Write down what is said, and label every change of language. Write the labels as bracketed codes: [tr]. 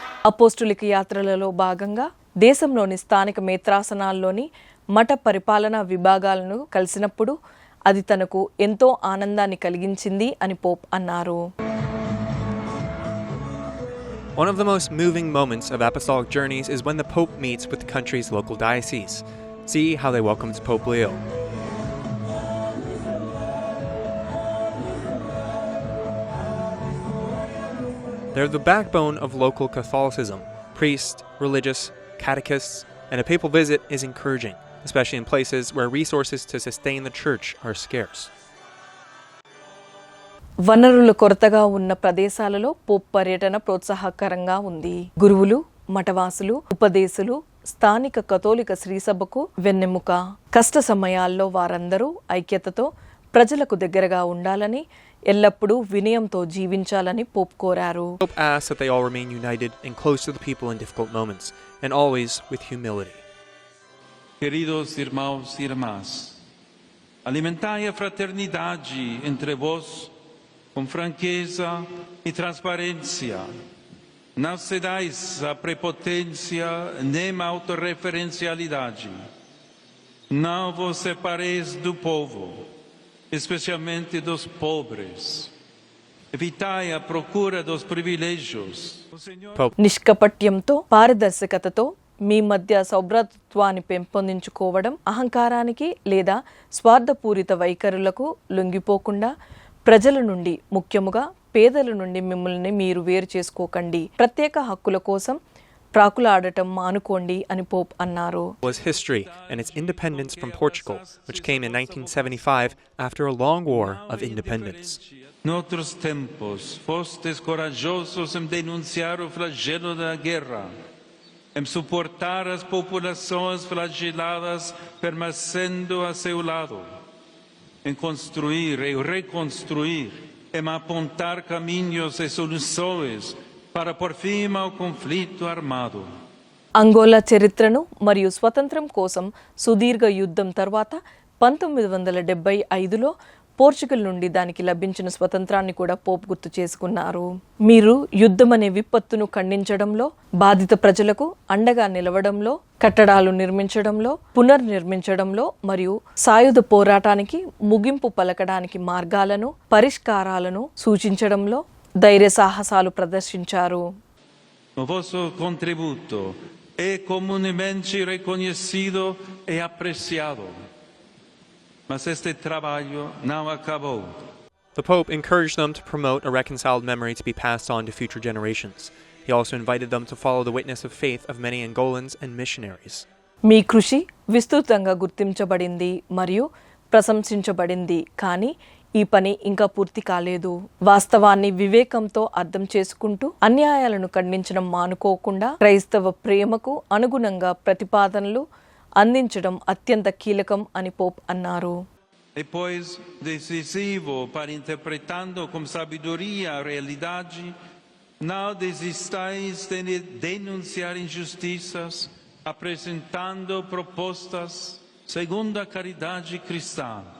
[te] అపోస్తులిక యాత్రలలో భాగంగా దేశంలోని స్థానిక మేత్రాసనాల్లోని మఠ పరిపాలనా విభాగాలను కలిసినప్పుడు అది తనకు ఎంతో ఆనందాన్ని కలిగించింది అని పోప్ అన్నారు. [en] One of the most moving moments of apostolic journeys is when the Pope meets with the country's local diocese. See how they welcomed Pope Leo. They're the backbone of local Catholicism. Priests, religious, catechists, and a papal visit is encouraging, especially in places where resources to sustain the church are scarce. [te] వనరుల కొరతగా ఉన్న ప్రదేశాలలో Pope పర్యటన ప్రోత్సాహకరంగా ఉంది. గురువులు, మఠవాసులు, ఉపదేశులు స్థానిక కథోలిక శ్రీసభకు వెన్నెముక. కష్ట సమయాల్లో వారందరూ ఐక్యతతో ప్రజలకు దగ్గరగా ఉండాలని, ఎల్లప్పుడూ వినయంతో జీవించాలని పోప్ కోరారు. [en] Pope asks that they all remain united and close to the people in difficult moments, and always with humility. [pt] Queridos irmãos e irmãs, alimentai a fraternidade entre vós com franqueza e transparência. Não cedais à prepotência nem à autorreferencialidade. Não vos separeis do povo, especialmente dos pobres. Evitai a procura dos privilégios. [te] నిష్కపట్యంతో పారదర్శకతతో మీ మధ్య సౌభ్రాతృత్వాన్ని పెంపొందించుకోవడం, అహంకారానికి లేదా స్వార్థపూరిత వైఖరులకు లొంగిపోకుండా ప్రజల నుండి, ముఖ్యముగా పేదల నుండి మిమ్మల్ని మీరు వేరు చేసుకోకండి. ప్రత్యేక హక్కుల కోసం ప్రాకులాడటం మానుకోండి అని పోప్ అన్నారు. [en] Was history and its independence from Portugal, which came in 1975 after a long war of independence. [pt] Noutros tempos, fostes corajosos em denunciar o flagelo da guerra, em suportar as populações flageladas permanecendo a seu lado, em construir e reconstruir, em apontar caminhos e soluções para por fim ao conflito armado. [te] Angola చరిత్రను మరియు స్వతంత్రం కోసం సుదీర్ఘ యుద్ధం తర్వాత 1975లో Portugal నుండి దానికి లభించిన స్వతంత్రాన్ని కూడా పోప్ గుర్తు చేసుకున్నారు. మీరు యుద్ధం అనే విపత్తును ఖండించడంలో, బాధిత ప్రజలకు అండగా నిలవడంలో, కట్టడాలు నిర్మించడంలో, పునర్నిర్మించడంలో మరియు సాయుధ పోరాటానికి ముగింపు పలకడానికి మార్గాలను, పరిష్కారాలను సూచించడంలో ధైర్య సాహసాలు ప్రదర్శించారు. [pt] O vosso contributo é comumente reconhecido e apreciado, mas este trabalho não acabou. [en] The Pope encouraged them to promote a reconciled memory to be passed on to future generations. He also invited them to follow the witness of faith of many Angolans and missionaries. [te] మీ కృషి విస్తృతంగా గుర్తించబడింది మరియు ప్రశంసించబడింది, కానీ ఈ పని ఇంకా పూర్తి కాలేదు. వాస్తవాన్ని వివేకంతో అర్థం చేసుకుంటూ అన్యాయాలను ఖండించడం మానుకోకుండా క్రైస్తవ ప్రేమకు అనుగుణంగా ప్రతిపాదనలు అందించడం అత్యంత కీలకం అని పోప్ అన్నారు. [pt] E pois decisivo para interpretando com sabedoria a realidade, não desistais de denunciar injustiças, apresentando propostas segundo a caridade cristã.